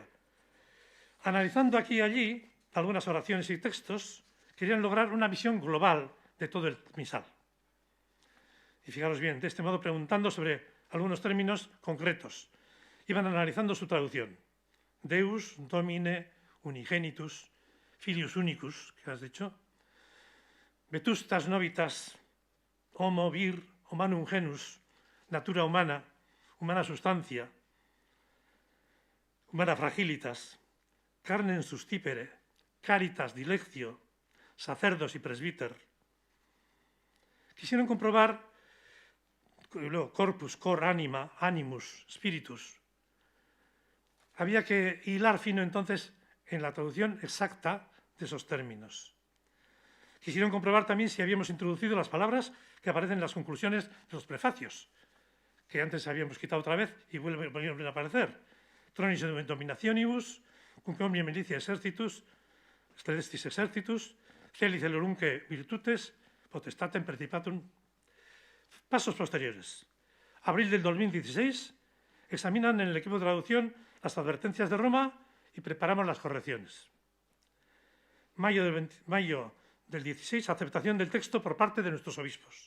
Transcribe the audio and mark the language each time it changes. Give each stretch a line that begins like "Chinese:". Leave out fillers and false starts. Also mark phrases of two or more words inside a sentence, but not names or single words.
Spanish: Analizando aquí y allí algunas oraciones y textos, querían lograr una visión global de todo el misal. Y fijaros bien, de este modo preguntando sobre algunos términos concretos. Iban analizando su traducción.
Latin: Deus, Domine, Unigenitus, Filius Unicus,
Spanish: que has dicho.
Latin: Vetustas novitas, homo vir, humanum genus, natura humana, humana sustancia, humana fragilitas, carnem sustipere, caritas dilectio, sacerdos y presbiter.
Spanish: Quisieron comprobar, luego,
Latin: corpus, cor, anima, animus, spiritus.
Spanish: Había que hilar fino entonces en la traducción exacta de esos términos. Quisieron comprobar también si habíamos introducido las palabras que aparecen en las conclusiones de los prefacios, que antes habíamos quitado otra vez y vuelven a aparecer.
Latin: Tronis dominationibus, cum omnia militia exercitus, celestis exercitus, celis elorunque virtutes, potestatem principatum.
Spanish: Pasos posteriores. Abril del 2016, examinan en el equipo de traducción las advertencias de Roma y preparamos las correcciones. Mayo del 16, aceptación del texto por parte de nuestros obispos.